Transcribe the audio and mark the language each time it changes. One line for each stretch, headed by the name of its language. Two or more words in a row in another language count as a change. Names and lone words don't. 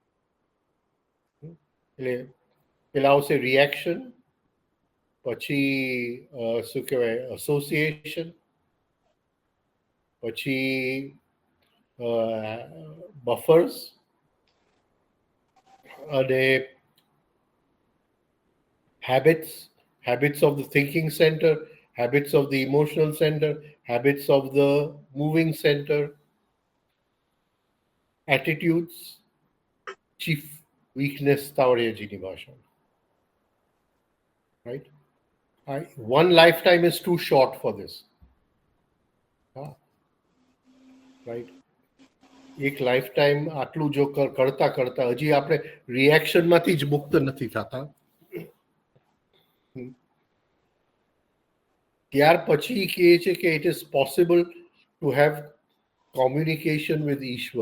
Gujarati: એટલે પેલા આવશે રિએક્શન, પછી શું કહેવાય એસોસિએશન, પછી બફર્સ, અને
English: habits of the thinking center, habits of the emotional center, habits of the moving center, attitudes, chief weakness
Gujarati: તાવડિયાજીની ભાષા,
English: right? One lifetime is too short for this, right?
Gujarati: એક
English: life time
Gujarati: આટલું જો કરતા કરતા હજી આપણે રિએક્શનમાંથી જ મુક્ત નથી થતા. ત્યાર પછી કહે છે કે
English: It is possible to have communication with ઈશ્વર.